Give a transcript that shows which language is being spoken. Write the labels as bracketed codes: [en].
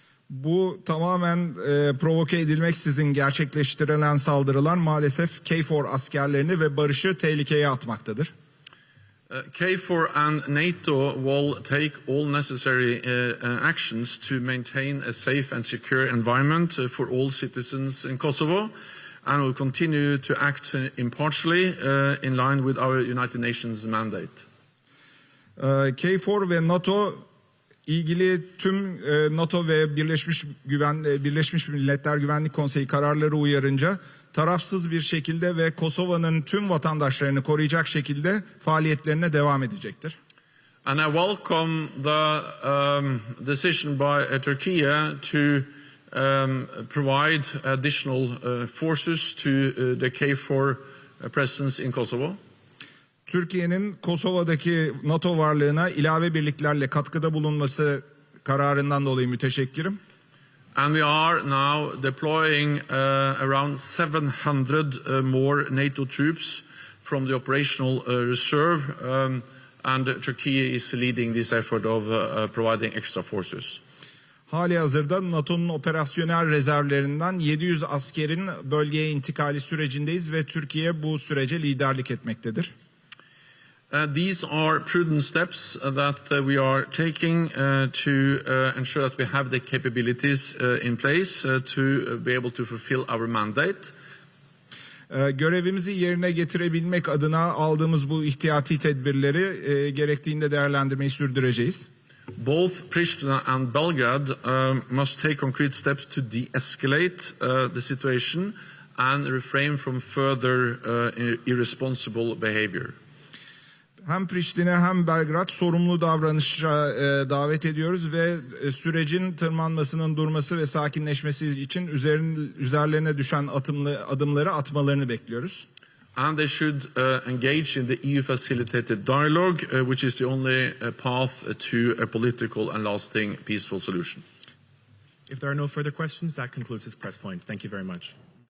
[tr] Bu tamamen provoke edilmeksizin gerçekleştirilen saldırılar maalesef KFOR askerlerini ve barışı tehlikeye atmaktadır. [en] KFOR and NATO will take all necessary actions to maintain a safe and secure environment for all citizens in Kosovo, and will continue to act impartially in line with our United Nations mandate. [tr] KFOR ve NATO ilgili tüm NATO ve Birleşmiş Milletler Güvenlik Konseyi kararları uyarınca tarafsız bir şekilde ve Kosova'nın tüm vatandaşlarını koruyacak şekilde faaliyetlerine devam edecektir. [en] And I welcome the decision by Turkey to provide additional forces to the KFOR presence in Kosovo. [tr] Türkiye'nin Kosova'daki NATO varlığına ilave birliklerle katkıda bulunması kararından dolayı müteşekkirim. [en] And we are now deploying around 700 more NATO troops from the operational reserve, and Turkey is leading this effort of providing extra forces. [tr] Halihazırda NATO'nun operasyonel rezervlerinden 700 askerin bölgeye intikali sürecindeyiz ve Türkiye bu sürece liderlik etmektedir. [en] These are prudent steps that we are taking to ensure that we have the capabilities in place to be able to fulfill our mandate. [tr] Görevimizi yerine getirebilmek adına aldığımız bu ihtiyati tedbirleri gerektiğinde değerlendirmeyi sürdüreceğiz. [en] Both Pristina and Belgrade must take concrete steps to de-escalate the situation and refrain from further irresponsible behavior. [tr] Hem Priştine hem Belgrad sorumlu davranışa davet ediyoruz ve sürecin tırmanmasının durması ve sakinleşmesi için üzerlerine düşen adımları atmalarını bekliyoruz. [en] And they should engage in the EU-facilitated dialogue, which is the only path to a political and lasting peaceful solution. If there are no further questions, that concludes this press point. Thank you very much.